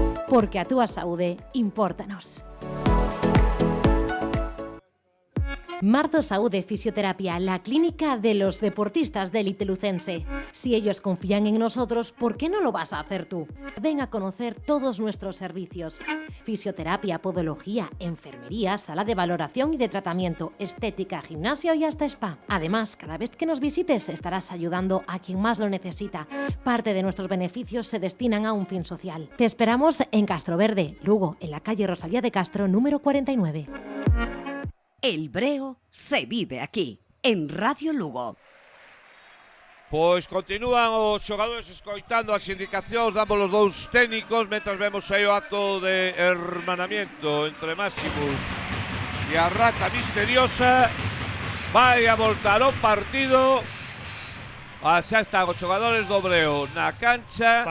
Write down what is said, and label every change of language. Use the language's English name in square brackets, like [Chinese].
[Galician] Porque a túa saúde impórtanos. [Spanish] Marzo Saúde Fisioterapia, la clínica de los deportistas de élite lucense. Si ellos confían en nosotros, ¿por qué no lo vas a hacer tú? Ven a conocer todos nuestros servicios. Fisioterapia, podología, enfermería, sala de valoración y de tratamiento, estética, gimnasio y hasta spa. Además, cada vez que nos visites estarás ayudando a quien más lo necesita. Parte de nuestros beneficios se destinan a un fin social. Te esperamos en Castro Verde, Lugo, en la calle Rosalía de Castro, número 49. El Breo se vive aquí, en Radio Lugo. [Galician] Pois continúan os xogadores escoitando as indicacións, damos os dous técnicos, mentras vemos aí o acto de hermanamiento entre Máximos e a Rata Misteriosa. Vai a voltar o partido. Xa están os xogadores do Breo na cancha.